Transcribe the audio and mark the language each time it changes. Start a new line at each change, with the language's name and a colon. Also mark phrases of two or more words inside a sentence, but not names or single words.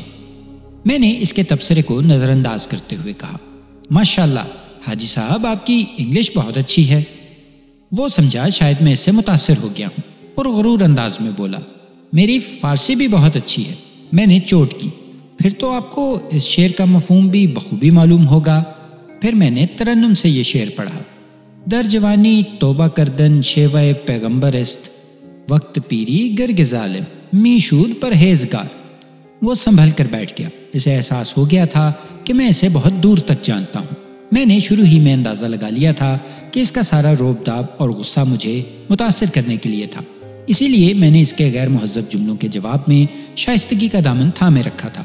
Urdu: میں نے اس کے تبصرے کو نظرانداز کرتے ہوئے کہا، ماشاءاللہ حاجی صاحب، آپ کی انگلش بہت اچھی ہے. وہ سمجھا شاید میں اس سے متاثر ہو گیا ہوں، پرغرور انداز میں بولا، میری فارسی بھی بہت اچھی ہے. میں نے چوٹ کی، پھر تو آپ کو اس شعر کا مفہوم بھی بخوبی معلوم ہوگا. پھر میں نے ترنم سے یہ شعر پڑھا,
Persian: در جوانی توبہ کردن شیوہ پیغمبر است، وقت پیری گرگ ظالم میشود پرہیزگار۔
Urdu: وہ سنبھل کر بیٹھ گیا۔ اسے احساس ہو گیا تھا کہ میں اسے بہت دور تک جانتا ہوں۔ میں نے شروع ہی میں اندازہ لگا لیا تھا کہ اس کا سارا روب داب اور غصہ مجھے متاثر کرنے کے لیے تھا، اسی لیے میں نے اس کے غیر مہذب جملوں کے جواب میں شائستگی کا دامن تھامے رکھا تھا۔